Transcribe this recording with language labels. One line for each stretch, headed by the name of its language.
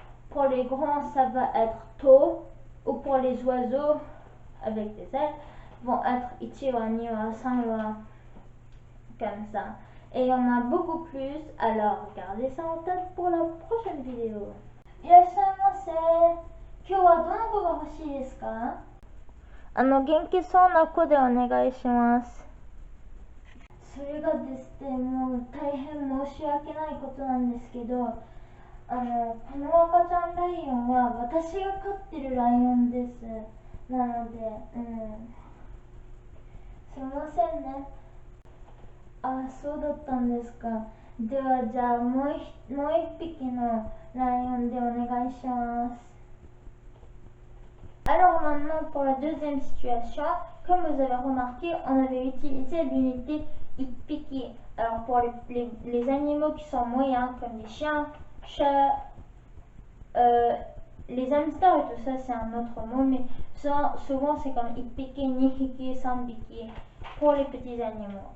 French: Pour les grands, ça va être to, ou pour les oiseaux avec des ailes, vont être ichiwa, niwa, sanwa, comme ça. Et il y en a beaucoup plus, alors gardez ça en tête pour la prochaine vidéo.
Japanese: いらっしゃいませ。今日はどの子が欲しいですか？元気そうな子でお願いします。それがですね、もう大変申し訳ないことなんですけど、この赤ちゃんライオンは私が飼ってるライオンです。なので、すいませんね。あ、そうだったんですか。ではじゃあもう一匹のライオンでお願いします。
French: Alors maintenant pour la deuxième situation, comme vous avez remarqué, on avait utilisé l'unité ippiki. Alors pour les animaux qui sont moyens comme les chiens, chats, les hamsters et tout ça c'est un autre mot, mais souvent c'est comme ippiki, nihiki, sanbiki pour les petits animaux.